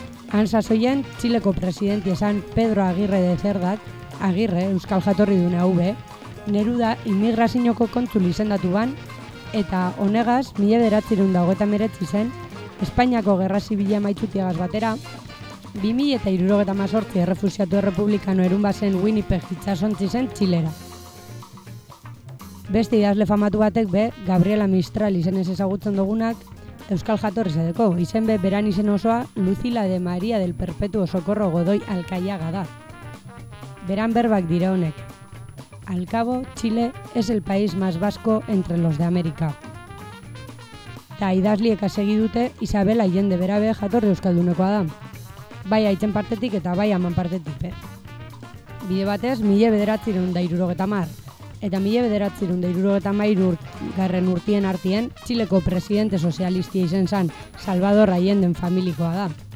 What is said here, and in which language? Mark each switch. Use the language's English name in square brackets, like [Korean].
[Basque] Han sasoien Txileko presidentia zan Pedro Agirre de Cerdak, Agirre, euskal jatorri duna haube, Neruda immigrazioko kontzul izendatu ban, eta honegaz, 1929 zen, Espainiako gerra zibila maitutiegaz batera, 2078 errefusiatu errepublikano erun bazen Winnipeg itsasontzi zen Txilera. Beste idazle famatu batek be, Gabriela Mistral izenez ezagutzen dugunak, euskal jatorri zedeko, izen be, beran izen osoa, Lucila de María del Perpetuo Socorro Godoy Alcaiaga da. Beran berbak dire honek. [Spanish] Al cabo, Chile es el país más vasco entre los de América. [Basque] Ta idazliek asegi dute, Isabel Allende berabe jatorri euskaldunekoa da. Bai aitzen partetik eta bai aman partetik be. Bide batez, 1970. Eta 1973 garren urtien artien, Txileko presidente sozialistia izen zan, Salvador Allenden familikoa da.